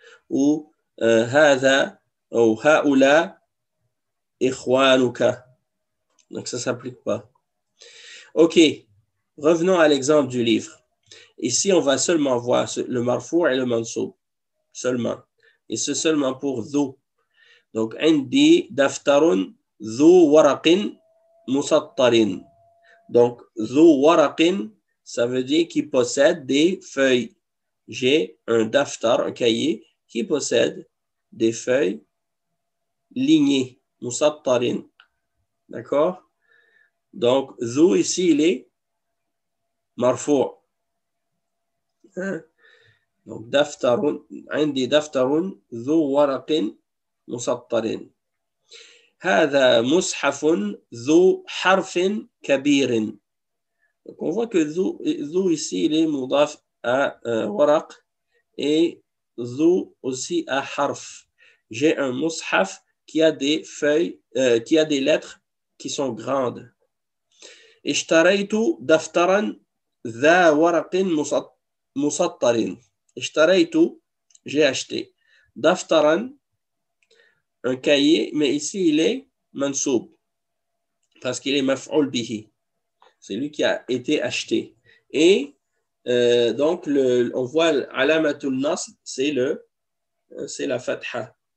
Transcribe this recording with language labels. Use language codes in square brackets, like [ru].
[ar] Ou هذا ou هؤلاء إخوانك. [fr] Donc ça ne s'applique pas. Ok, revenons à l'exemple du livre. Ici, on va seulement voir le marfou et le mansoub. Seulement. Et c'est seulement pour dhu. Donc, [ar] عندي دفتر ذو ورق مسطر. [fr] Donc, [ar] ذو ورق, [fr] ça veut dire qu'il possède des feuilles. J'ai un daftar, un cahier, qui possède des feuilles lignées, musattarin. D'accord? Donc, ذو ici, il est marfou. Hein? Donc, [ar] دفتر, عندي دفتر ذو ورق مسطر. هذا مصحف ذو حرف كبير. [fr] Donc, on voit que ذو ici, il est mudaf à waraq et ذو aussi à harf. J'ai un mushaf qui a des feuilles, qui a des lettres qui sont grandes. [ar] اشتريت دفترا ذا ورق مسطر. [fr] اشتريت, j'ai acheté. دفترا, un cahier, mais ici il est mansoub parce qu'il est maf'ul bihi. C'est lui qui a été acheté. Et donc, on voit alamatul nasb, c'est la fatha.